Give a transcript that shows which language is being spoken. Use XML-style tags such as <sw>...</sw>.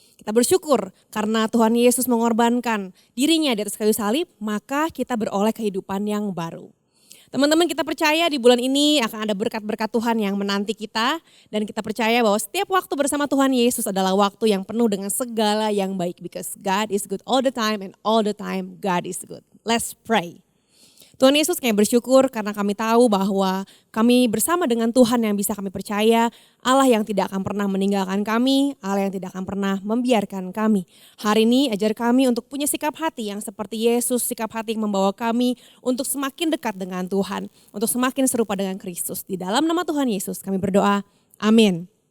<id>Kita bersyukur karena Tuhan Yesus mengorbankan dirinya di atas kayu salib, maka kita beroleh kehidupan yang baru. Teman-teman, kita percaya di bulan ini akan ada berkat-berkat Tuhan yang menanti kita. Dan kita percaya bahwa setiap waktu bersama Tuhan Yesus adalah waktu yang penuh dengan segala yang baik.</id> <en>Because God is good all the time and all the time God is good. Let's pray.</en> <id>Tuhan Yesus, kami bersyukur karena kami tahu bahwa kami bersama dengan Tuhan yang bisa kami percaya, Allah yang tidak akan pernah meninggalkan kami, Allah yang tidak akan pernah membiarkan kami. Hari ini ajar kami untuk punya sikap hati yang seperti Yesus, sikap hati yang membawa kami untuk semakin dekat dengan Tuhan, untuk semakin serupa dengan Kristus. Di dalam nama Tuhan Yesus kami berdoa, amin.</id>